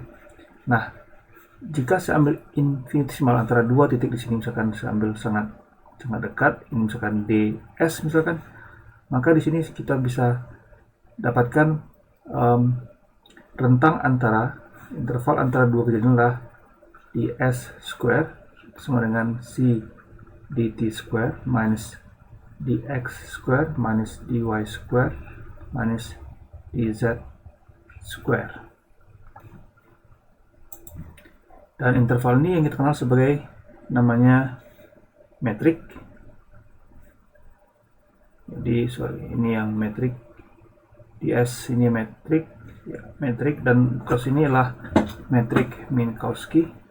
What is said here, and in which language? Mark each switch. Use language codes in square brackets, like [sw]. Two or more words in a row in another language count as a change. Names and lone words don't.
[id] Nah, jika saya ambil infinitesimal antara dua titik di sini, misalkan saya ambil sangat dekat, ini misalkan ds misalkan, maka di sini kita bisa dapatkan rentang antara interval antara dua kejadian adalah ds square sama dengan c dt square minus dx square minus dy square minus dz square. Dan interval ini yang kita kenal sebagai namanya metrik. Jadi ini yang metrik, ds ini metrik, dan cos ini adalah metrik Minkowski.